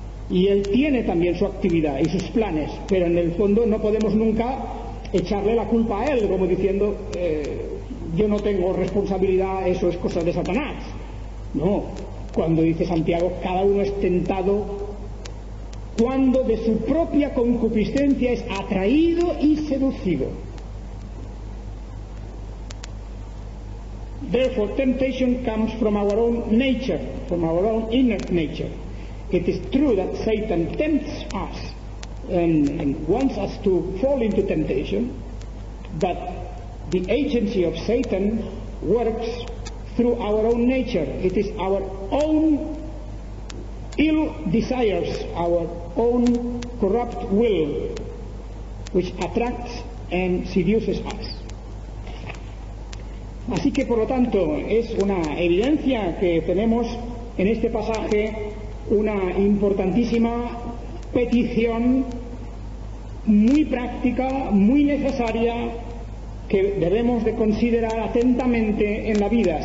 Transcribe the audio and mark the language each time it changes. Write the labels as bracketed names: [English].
[Spanish] Y él tiene también su actividad y sus planes, pero en el fondo no podemos nunca echarle la culpa a él, como diciendo, yo no tengo responsabilidad, eso es cosa de Satanás. No, cuando dice Santiago, cada uno es tentado cuando de su propia concupiscencia es atraído y seducido. [English] Therefore, temptation comes from our own nature, from our own inner nature. It is true that Satan tempts us and wants us to fall into temptation, but the agency of Satan works through our own nature. It is our own ill desires, our own corrupt will, which attracts and seduces us. [Spanish] Así que, por lo tanto, es una evidencia que tenemos en este pasaje, una importantísima petición muy práctica, muy necesaria, que debemos de considerar atentamente en la vida.